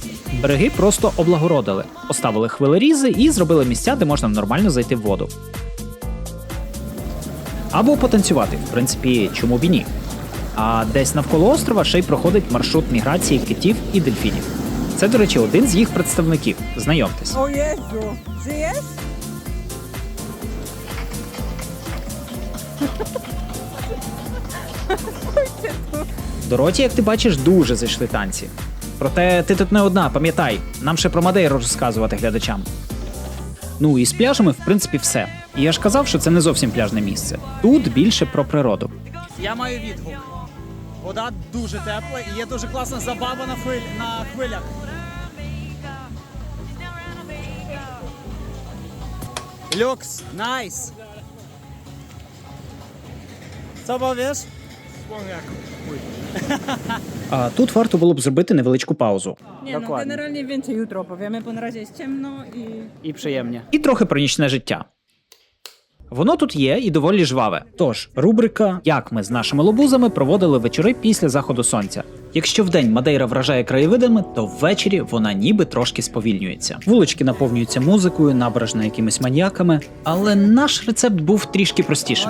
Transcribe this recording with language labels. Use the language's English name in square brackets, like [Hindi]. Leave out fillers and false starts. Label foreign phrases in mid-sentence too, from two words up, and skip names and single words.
[Ukrainian] Береги просто облагородили, поставили хвилерізи і зробили місця, де можна нормально зайти в воду. Або потанцювати, в принципі, чому б і ні. А десь навколо острова ще й проходить маршрут міграції китів і дельфінів. Це, до речі, один з їх представників. Знайомтесь. [Polish] O Jezu, żyjesz? [Ukrainian] Дороті, як ти бачиш, дуже зайшли танці. Проте ти тут не одна, пам'ятай, нам ще про Мадейру розказувати глядачам. Ну і з пляжами, в принципі, все. І я ж казав, що це не зовсім пляжне місце. Тут більше про природу. Я маю відгук. Вода дуже тепла і є дуже класна забава на хвилях. Люкс, найс. [Polish] Co powiesz? [Ukrainian] А тут варто було б зробити невеличку паузу. [Polish] Nie no, Dokładnie. generalnie więcej jutro opowiemy, bo na razie jest ciemno i... [Ukrainian] І приємні. І трохи про нічне життя. Воно тут є і доволі жваве. Тож, рубрика «Як ми з нашими лобузами проводили вечори після заходу сонця». Якщо вдень Мадейра вражає краєвидами, то ввечері вона ніби трошки сповільнюється. Вулички наповнюються музикою, набережна якимись маньяками, але наш рецепт був трішки простішим.